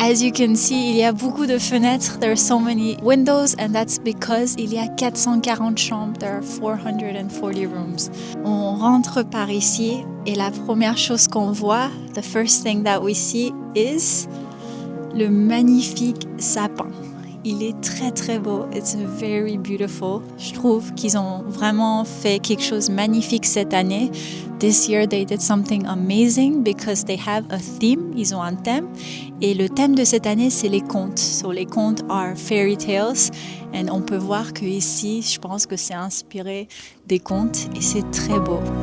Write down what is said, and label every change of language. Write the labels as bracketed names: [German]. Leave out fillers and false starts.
[English] As you can see, [French] il y a beaucoup de fenêtres. [English] There are so many windows, and that's because [French] il y a 440 chambres. [English] There are 440 rooms. [French] On rentre par ici. Et la première chose qu'on voit, [English] the first thing that we see is [French] le magnifique sapin. Il est très très beau, [English] it's very beautiful. [French] Je trouve qu'ils ont vraiment fait quelque chose de magnifique cette année. [English] This year they did something amazing because they have a theme, [French] ils ont un thème. Et le thème de cette année, c'est les contes. So les contes [English] are fairytales. [French] Et on peut voir que ici, je pense que c'est inspiré des contes et c'est très beau.